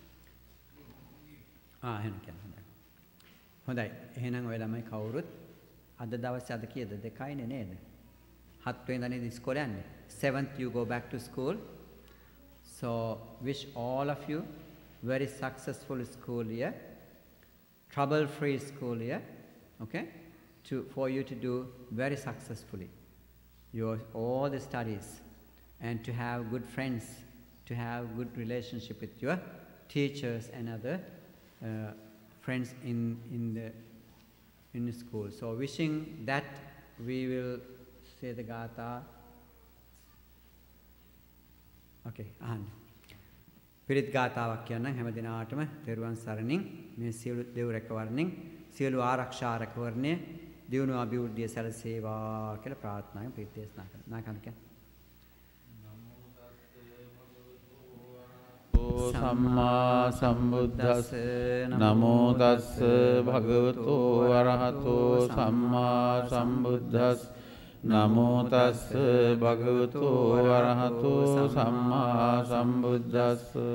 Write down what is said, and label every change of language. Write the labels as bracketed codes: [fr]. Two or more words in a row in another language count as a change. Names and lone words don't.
[si] එහෙනම් කියන්න හොඳයි. හොඳයි. එහෙනම් ඔය ළමයි කවුරුත් අද දවසේ අද කීයද? 2යිනේ නේද? 7 වෙනිදානේ ඉස්කෝලේ යන්නේ. [en] 7th you go back to school. So wish all of you very successful school year, trouble-free school year, okay? For you to do very successfully all the studies, and to have good friends, to have good relationship with your teachers and other friends in the school. So wishing that, we will say the Gatha. [si] Okay, අහන්න. පිරිත් ගාථාවක් කියන්නම් හැම දිනාටම තෙරුවන් සරණින් මේ සියලු දෙව් රැකවරණින් සියලු ආරක්ෂා රැකවරණය දියුණු අභිවෘද්ධිය සැලසේවා කියලා ප්‍රාර්ථනාවෙන් පිරිත් දේශනා කරනවා. නායකයන් [pi] සම්මා සම්බුද්දස්ස නමෝ තස්ස භගවතු වරහතෝ සම්මා සම්බුද්දස්ස නමෝ තස්ස භගවතු වරහතෝ සම්මා සම්බුද්දස්ස